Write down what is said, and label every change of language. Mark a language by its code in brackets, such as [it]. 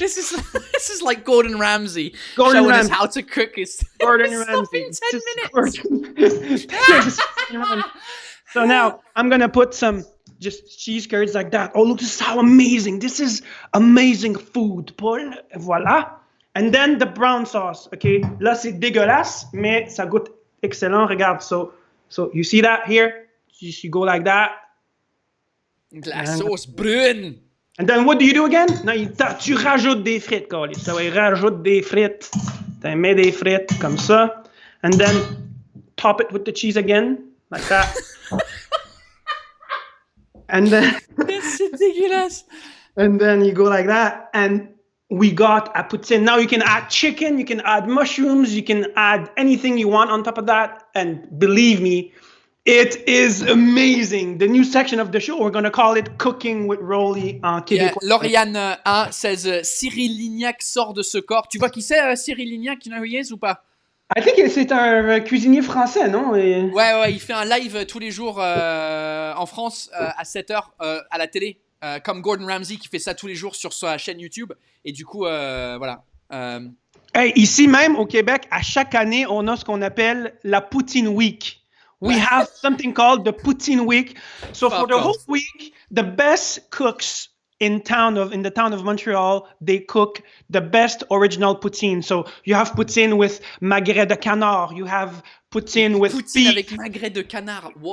[en] This is like Gordon Ramsay Gordon showing Ramsay. us how to cook his Gordon stuff Ramsay. in 10 minutes. Just Gordon Ramsay. So now I'm gonna put some just cheese curds like that. Oh, look, this is how amazing. This is amazing food, Paul. [fr] Voilà. [en] And then the brown sauce. Okay. [fr] Là, c'est dégueulasse, mais ça goûte excellent. Regarde. [en] So you see that here? You go like that. [fr] La sauce brune. [en] And then what do you do again? [fr] Non, tu rajoutes des frites, [en] Carlis. [fr] Ça va, rajoute des frites. Tu mets des frites comme ça. [en] And then top it with the cheese again, like that. And then [fr] C'est dégueulasse. [en] and then you go like that. And we got a poutine. Now you can add chicken, you can add mushrooms, you can add anything you want on top of that. And believe me, it is amazing. The new section of the show, we're going to call it Cooking with Rolly en [fr] québécois. Lauriane A says Cyril Lignac sort de ce corps. Tu vois qui c'est Cyril Lignac? [en] You know who he is [fr] ou pas? [en] I think [fr] c'est un cuisinier français, non? Et... Ouais, il fait un live tous les jours en France à 7h à la télé. Comme Gordon Ramsay qui fait ça tous les jours sur sa chaîne YouTube. Et du coup, voilà. Hey, ici même au Québec, à chaque année, on a ce qu'on appelle la Poutine Week. [en] We have something called the Poutine Week. So for the whole week, the best cooks in the town of Montreal, they cook the best original poutine. So you have poutine with magret de canard. You have poutine with Poutine beef, [fr] avec magret de canard. Wow.